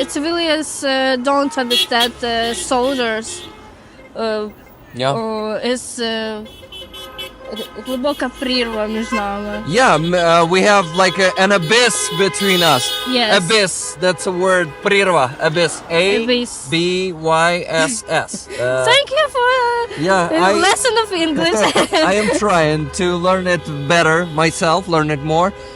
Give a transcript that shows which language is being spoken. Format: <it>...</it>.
<en>civilians don't understand soldiers. It's</en> <uk>глубока прірва між нами.</uk> <en>Yeah, we have like an abyss between us. Yes. Abyss, that's a word.</en> <uk>Прірва, abyss.</uk> <en>Abyss. A-B-Y-S-S. Thank you for a lesson of English. I am trying to learn it better myself, learn it more.</en>